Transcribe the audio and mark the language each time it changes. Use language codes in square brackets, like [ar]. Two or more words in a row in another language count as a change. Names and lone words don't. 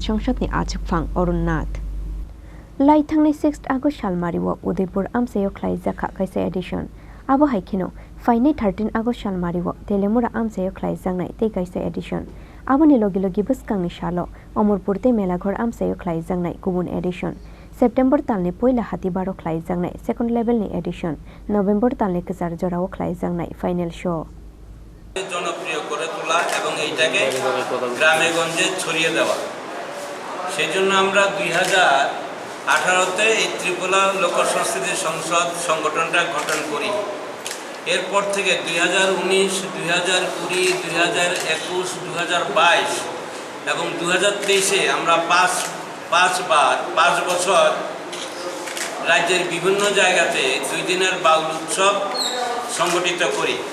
[trp] Sansad ni achukphang Nath Lai thangnai 6 August salmariwo Udaipur amsayo khlaijaka kaisa edition abo haikino fainai 13 August salmariwo Telemura amsayo khlaijangnai tei kaisa edition Aboni logi buskangni shalo Omorpur te Melaghor amsayo khlaijangnai kubun edition September talni poila hatibaro khlaijangnai [en] second level [trp] ni edition November talni kazar jorao khlaijangnai [en] final show [bn] জনপ্রিয় করে তোলা এবং এইটাকে গ্রামে গঞ্জে ছড়িয়ে দেওয়া সেজন্য আমরা 2018 তে এই ত্রিপুরা লোক সংস্কৃতি সংসদ সংগঠনটা গঠন করি এরপর থেকে 2019 2020 2021 2022 এবং 2023 এ আমরা পাঁচ বছর রাজ্যের বিভিন্ন জায়গাতে 2 দিনের বাউল উৎসব সংগঠিত করি